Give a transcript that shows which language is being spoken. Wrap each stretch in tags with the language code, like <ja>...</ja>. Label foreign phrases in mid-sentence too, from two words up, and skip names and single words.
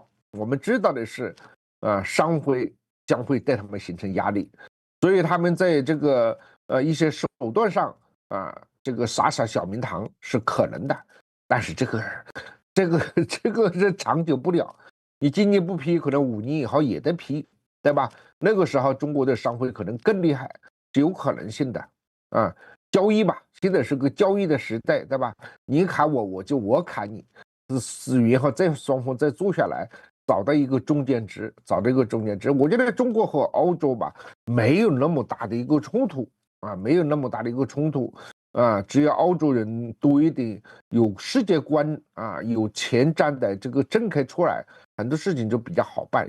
<zh>我们知道的是，商会将会对他们形成压力，所以他们在这个一些手段上这个杀小明堂是可能的，但是这个是長久不了。你今年不批，可能5年以後也得批，對吧？那個時候中國的商會可能更厲害，是有可能性的交易嘛，現在是個交易的時代，對吧？你砍我，我砍你，然後再雙方再坐下來，找到一個中間值，我覺得中國和歐洲吧，沒有那麼大的一個衝突沒有那麼大的一個衝突只要歐洲人多一點有世界觀有前瞻的這個政客出來，很多事情就比較好辦。</zh>